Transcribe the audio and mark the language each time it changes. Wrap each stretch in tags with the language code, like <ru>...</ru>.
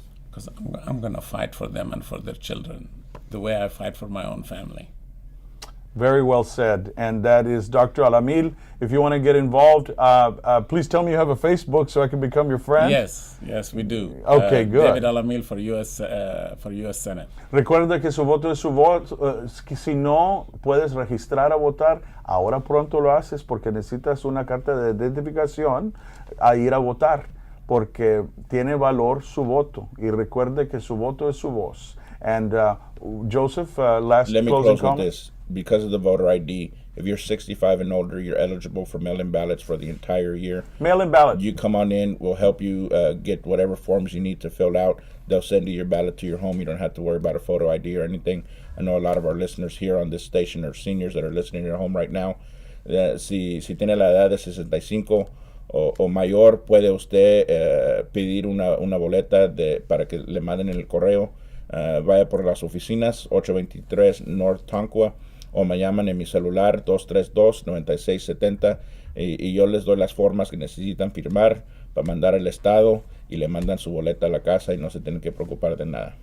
<en>Because I'm going to fight for them and for their children the way I fight for my own family. Very well said. And that is Dr. Alameel. If you want to get involved, please tell me you have a Facebook so I can become your friend. Yes, we do. Okay, good. David Alameel for U.S. Senate.</en> <es>Recuerda que su voto es su voto. Si no puedes registrar a votar, ahora pronto lo haces porque necesitas una carta de identificación a ir a votar, porque tiene valor su voto. Y recuerde que su voto es su voz.</es> <en>And Joseph, last Let me closing close comment. with this. Because of the voter ID, if you're 65 and older, you're eligible for mail-in ballots for the entire year. Mail-in ballot. You come on in, we'll help you get whatever forms you need to fill out. They'll send you your ballot to your home. You don't have to worry about a photo ID or anything. I know a lot of our listeners here on this station are seniors that are listening at home right now.</en> <es>Si tiene la edad de 65 o mayor, puede usted pedir una boleta para que le manden en el correo. Vaya por las oficinas, 823 North Tonkawa, o me llaman en mi celular 232-9670 y yo les doy las formas que necesitan firmar para mandar al estado y le mandan su boleta a la casa y no se tienen que preocupar de nada.</es>